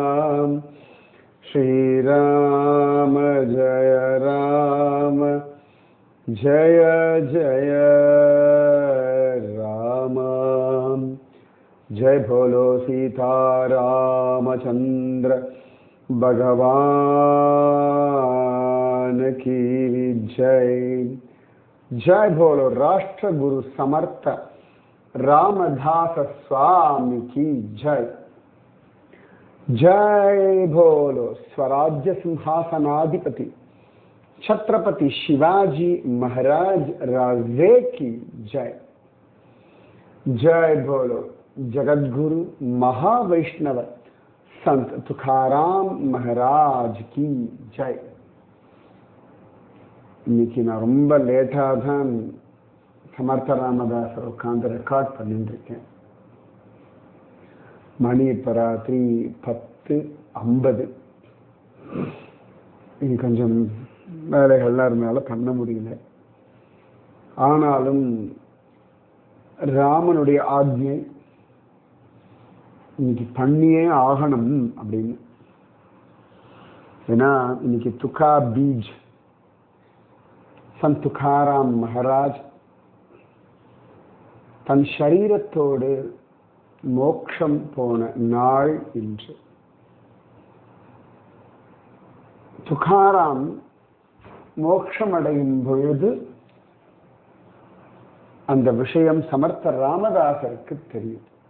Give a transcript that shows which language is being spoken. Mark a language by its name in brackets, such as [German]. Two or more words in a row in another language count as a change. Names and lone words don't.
[Hindi] श्री राम जय राम जय जय राम। जय बोलो सीता रामचंद्र भगवान की जय। जय बोलो राष्ट्र गुरु समर्थ रामदास स्वामी की जय। जय बोलो स्वराज्य सिंहासनाधिपति छत्रपति शिवाजी महाराज राजे की जय। जय बोलो जगद्गुरु महावैष्णव संत तुकाराम महाराज की जय। [Tamil] இன்னைக்கு நான் ரொம்ப லேட்டாக தான் சமர்த்த ராமதாசர் உட்காந்து ரெக்கார்ட் பண்ணிட்டு இருக்கேன். மணி இப்போ ராத்திரி 10:50. இங்கே கொஞ்சம் வேலைகள்லாம் இருந்தனால பண்ண முடியல. ஆனாலும் ராமனுடைய ஆக்ஞை இன்னைக்கு பண்ணியே ஆகணும் அப்படின்னு. ஏன்னா இன்னைக்கு துக்கா பீஜ் संत तुकाराम महाराज தன் ஷரீரத்தோடு மோட்சம் போன நாள் இன்று. துகாராம் மோட்சம் அடையும் பொழுது அந்த விஷயம் சமர்த்த ராமதாசருக்கு தெரியும்.